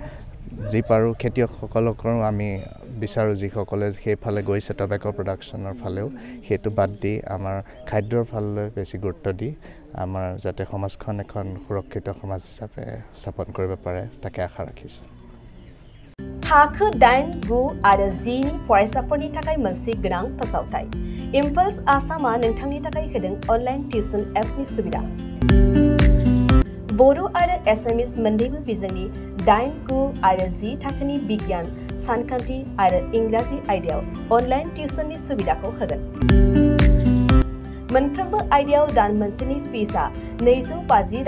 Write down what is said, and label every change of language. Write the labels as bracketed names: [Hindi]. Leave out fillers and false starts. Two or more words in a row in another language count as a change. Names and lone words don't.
[Assamese] যি পাৰোঁ খেতিয়কসকলকৰো আমি বিচাৰোঁ যিসকলে সেইফালে গৈছে [English] tobacco production [Assamese] ফালেও সেইটো বাদ দি আমাৰ খাদ্যৰ ফাললৈ বেছি গুৰুত্ব দি আমাৰ যাতে সমাজখন এখন সুৰক্ষিত সমাজ হিচাপে স্থাপন কৰিব পাৰে তাকে আশা ৰাখিছোঁ [Bodo] थाखो 8, 9 आरो 10 नि फरायसाफोरनि थाखाय मोनसे गोनां फोसावथाय इम्पल्स आसामा नोंथांनि थाखाय होदों [English] online tuition [Bodo] एप्सनि सुबिदा बर' आरो एसामिस मोन्नैबो बिजोंनि 8, 9 आरो 10 थाखोनि बिगियान सानखान्थि आरो इंराजि आयदायाव [English] online tuition [Bodo] सुबिदाखौ होगोन मोनफ्रोमबो आयदायाव दान मोनसेनि फिसआ 250